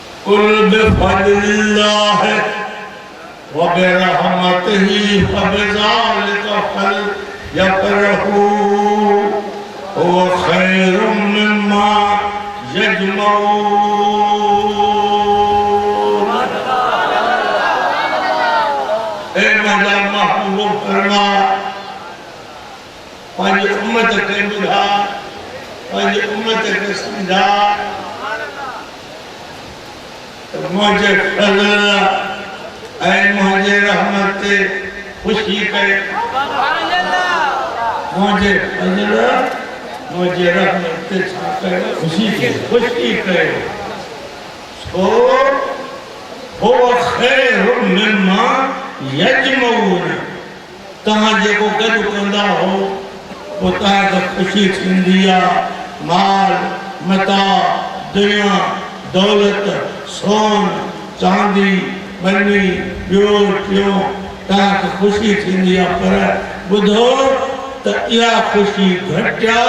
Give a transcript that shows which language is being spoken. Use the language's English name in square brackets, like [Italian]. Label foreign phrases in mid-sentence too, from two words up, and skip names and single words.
[Arabic] قل بفضل الله وبرحمته فبذلك فليفرحوا هو خير مما يجمعون. [Sindhi] ए मजा महबूब फरमा पंहिंजी उम्मत खे ॿुधा, पंहिंजी उम्मत खे सम्झा त मुंहिंजे फज़ल ऐं मुंहिंजे रहमत ते ख़ुशी कयो। मुंहिंजे फज़ल मुंहिंजे रहमत ते छा कयो? ख़ुशी कयो। छो [Arabic] هو خير مما يجمعون. [Sindhi] तव्हां जेको गॾु कंदा हो पोइ तव्हांखे ख़ुशी थींदी आहे। माल मता दुनिया दौलत सोन चांदी बनी ॿियो टियों तव्हांखे ख़ुशी थींदी आहे, पर ॿुधो त इहा ख़ुशी घटि आहे।